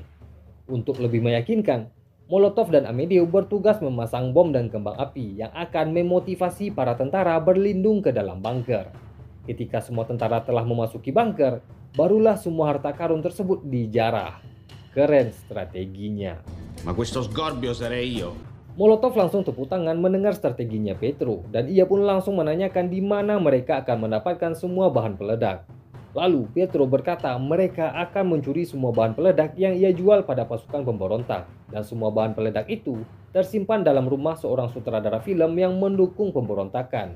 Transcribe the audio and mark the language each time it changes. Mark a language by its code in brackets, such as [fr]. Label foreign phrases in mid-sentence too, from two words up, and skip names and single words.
[id] Untuk lebih meyakinkan, Molotov dan Amedeo bertugas memasang bom dan kembang api yang akan memotivasi para tentara berlindung ke dalam bunker. Ketika semua tentara telah memasuki bunker, barulah semua harta karun tersebut dijarah. Keren strateginya. [it] Ma questo sgorbio sarei io. [id] Molotov langsung tepuk tangan mendengar strateginya Pietro dan ia pun langsung menanyakan di mana mereka akan mendapatkan semua bahan peledak. Lalu Pietro berkata mereka akan mencuri semua bahan peledak yang ia jual pada pasukan pemberontak dan semua bahan peledak itu tersimpan dalam rumah seorang sutradara film yang mendukung pemberontakan.